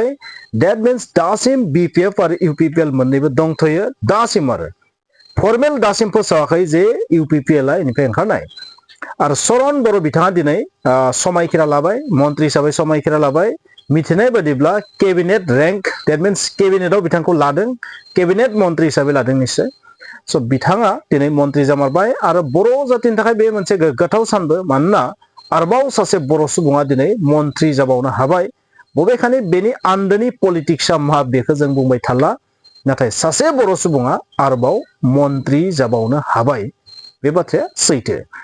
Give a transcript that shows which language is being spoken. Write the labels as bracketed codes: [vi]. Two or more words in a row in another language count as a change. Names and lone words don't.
[en] That means [brx] दासिम BPF आरो UPPL मोननैबो दंथ'यो दासिम आरो। फर्मेल दासिम फोसावाखै जे UPPLआ इनिफ्राय ओंखारनाय। आरो चरण बर' बिथाङा दिनै समायखिरा लाबाय, मन्त्रि हिसाबै समायखिरा लाबाय। मिथिनाय बादिब्ला [en] cabinet rank that means [brx] केबिनेटआव बिथांखौ लादों, केबिनेट मन्त्रि हिसाबै लादों निश्चय। स' बिथाङा दिनै मन्त्रि जामारबाय आरो बर' जातिनि थाखाय बे मोनसे गोग्गाथाव सानबो, मानोना आरोबाव सासे बर' सुबुङा दिनै मन्त्रि जाबावनो हाबाय। बबेखानि बेनि आन्दोनि पलिटिक्सआ मा बेखौ जों बुंबाय थाला, नाथाय सासे बर' सुबुङा आरोबाव मन्त्रि जाबावनो हाबाय, बे बाथ्राया सैथो।